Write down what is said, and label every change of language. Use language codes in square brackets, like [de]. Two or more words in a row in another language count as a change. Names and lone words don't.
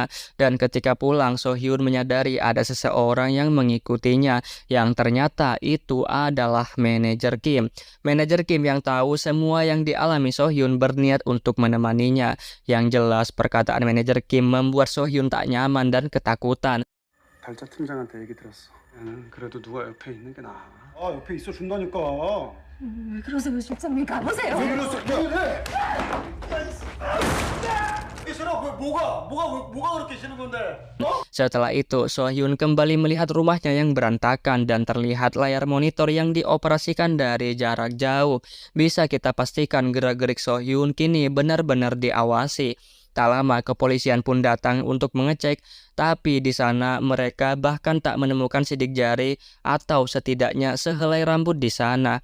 [id] Dan ketika pulang, So-hyun menyadari ada seseorang yang mengikutinya, yang ternyata itu adalah manajer Kim. Manajer Kim yang tahu semua yang dialami So-hyun berniat untuk menemaninya. Yang jelas perkataan manajer Kim membuat So-hyun tak nyaman dan ketakutan. [ko] 달자 팀장한테 얘기 들었어. 얘는 그래도 누가 옆에 있는 게 나아. 아, 옆에 있어 준다니까. 왜 그러세요, 실장님? 가보세요. 왜 이러세요? 왜? 싫어? 뭐가 그렇게 싫은 건데? [id] Setelah itu, So-hyun kembali melihat rumahnya yang berantakan dan terlihat layar monitor yang dioperasikan dari jarak jauh. Bisa kita pastikan gerak-gerik So-hyun kini benar-benar diawasi. Tak lama kepolisian pun datang untuk mengecek, tapi di sana mereka bahkan tak menemukan sidik jari atau setidaknya sehelai rambut di sana.